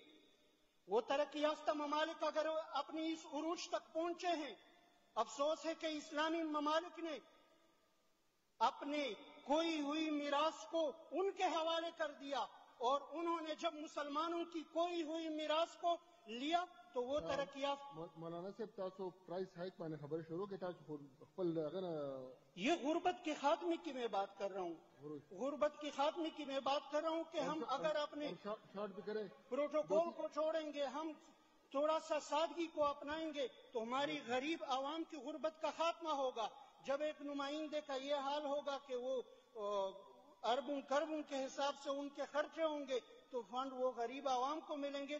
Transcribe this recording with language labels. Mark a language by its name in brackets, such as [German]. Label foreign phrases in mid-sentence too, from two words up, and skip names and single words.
[Urdu] وہ ترقی یافتہ ممالک اگر اپنی اس عروج تک پہنچے ہیں، افسوس ہے کہ اسلامی ممالک نے اپنے کھوئی ہوئی میراث کو ان کے حوالے کر دیا، اور انہوں نے جب مسلمانوں کی کھوئی ہوئی میراث کو لیا تو وہ ترقی یافتہ. [Pashto] مولانا صاحب تاسو [English] price hike [Pashto] باندې خبر شروع کې تاسو خپل [Urdu] یہ غربت کے خاتمے کی میں بات کر رہا ہوں، غربت کے خاتمے کی میں بات کر رہا ہوں کہ ہم اگر اپنے پروٹوکول کو چھوڑیں گے، ہم تھوڑا سا سادگی کو اپنائیں گے تو ہماری غریب عوام کی غربت کا خاتمہ ہوگا. جب ایک نمائندے کا یہ حال ہوگا کہ وہ اربوں کربوں کے حساب سے ان کے خرچے ہوں گے تو فنڈ وہ غریب عوام کو ملیں گے.